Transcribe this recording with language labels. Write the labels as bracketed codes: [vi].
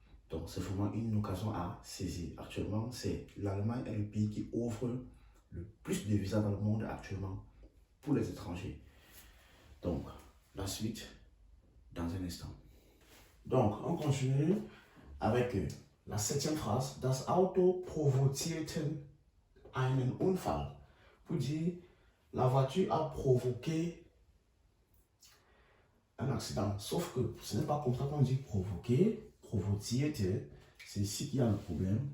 [fr] Donc, c'est vraiment une occasion à saisir. Actuellement, c'est l'Allemagne est le pays qui offre le plus de visas dans le monde actuellement pour les étrangers. Donc, la suite dans un instant. Donc, on continue avec la 7e phrase. [de] Das Auto provozierte einen Unfall. [fr] Pour dire, la voiture a provoqué un accident. Sauf que ce n'est pas comme ça qu'on dit provoquer. Provozierte, c'est ici qu'il y a le problème.